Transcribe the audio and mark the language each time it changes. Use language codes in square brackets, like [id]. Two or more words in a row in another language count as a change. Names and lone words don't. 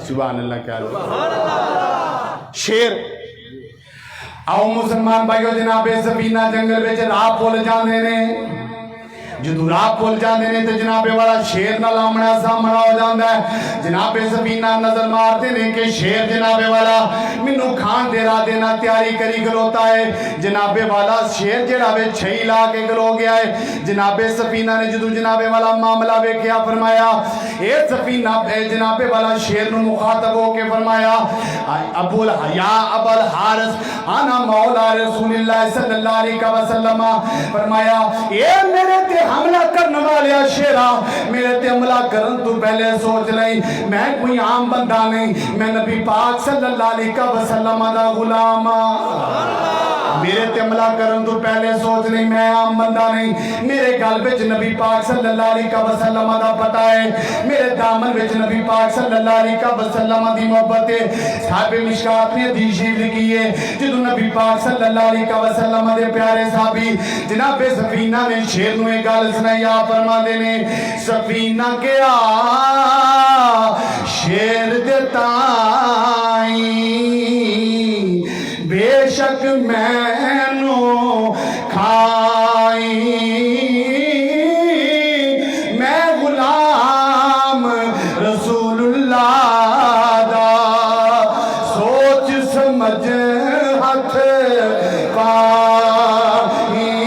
[ar] سبحان الله. [ur] کیا شیر. [pa] آؤ مسلمان بھائیوں، جنابِ سفینہ جنگل میں راہ بھل جاتے نے. [ur] جو راہ بھل جاتے ہیں تو جنابِ والا شیر نال آمنا سامنا ہو جاتا ہے. [pa] جنابِ سفینہ نظر مارتے ہیں کہ شیر جنابِ والا مینوں کھان دے راہ دینا تیاری کری کھلوتا ہے. جنابِ والا شیر ذرا وے چھئی لا کے کھلو گیا ہے. جنابِ سفینہ نے جو جنابِ والا معاملہ ویکھیا فرمایا، اے سفینہ جنابِ والا شیر نوں مخاطب ہو کے فرمایا, [ar] أبو الهياء أبو الحارث أنا مولى رسول الله صلى الله عليه وسلم. [pa] فرمایا، اے میرے تے حملہ کرن والے شیرا، میرے تے حملہ کرن توں پہلے سوچ لئی، میں کوئی عام بندہ نہیں، میں نبی پاک [ar] صلى الله عليه وسلم [pa] دا غلام. میرے تے حملہ کرن توں پہلے سوچ لئی، میں عام بندہ نہیں. میرے گل وچ نبی پاک [ar] صلى الله عليه وسلم [pa] دا پتہ ہے، میرے دامن وچ نبی پاک [ar] صلى الله عليه وسلم [pa] دی محبت ہے. صاحبِ مشکوٰۃ نے حدیث لکھی ہے، جدوں نبی پاک [ar] صلى الله عليه وسلم [pa] دے پیارے صحابی جنابِ سفینہ نے شیر نوں اک گل سنائی. آپ فرماتے نے، سفینہ کیا شیر دے تائیں بے شک مینوں کھائی، میں غلام رسول اللہ دا سوچ سمجھ ہتھ پائی.